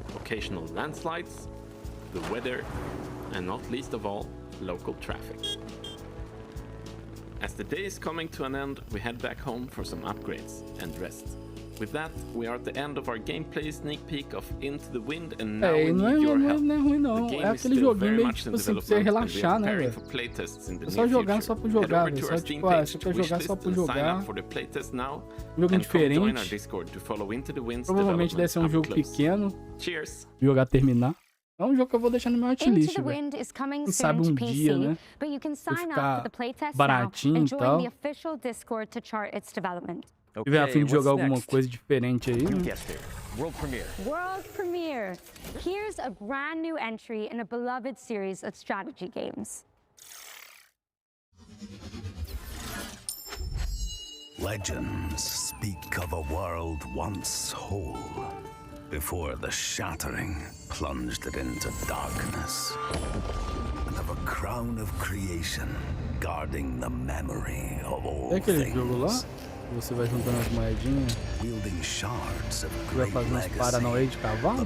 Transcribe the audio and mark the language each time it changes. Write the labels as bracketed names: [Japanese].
[English] Occasional landslides, the weather, and not least of all, local traffic. As the day is coming to an end, we head back home for some upgrades and rest. With that, we are at the end of our gameplay sneak peek of Into the Wind, and now we need your help. [Portuguese] Não é ruim não, é aquele joguinho meio tipo assim, pra você relaxar, né, velho? É só jogar só por jogar, velho. Só tipo, você quer jogar só por jogar. Jogo diferente. Provavelmente deve ser um jogo pequeno. Jogar terminar. É um jogo que eu vou deixar no meu watchlist, velho. Quem sabe um dia, né? Vai ficar baratinho e tal. Se tiver a fim de jogar alguma coisa diferente aí, né? [English] World premiere. Here's a brand new entry in a beloved series of strategy games. Legends speak of a world once whole, before the shattering plunged it into darkness, and of a crown of creation guarding the memory of all things. [Portuguese] Você vai juntando as moedinhas. Vai fazer uns paranauê de cavalo?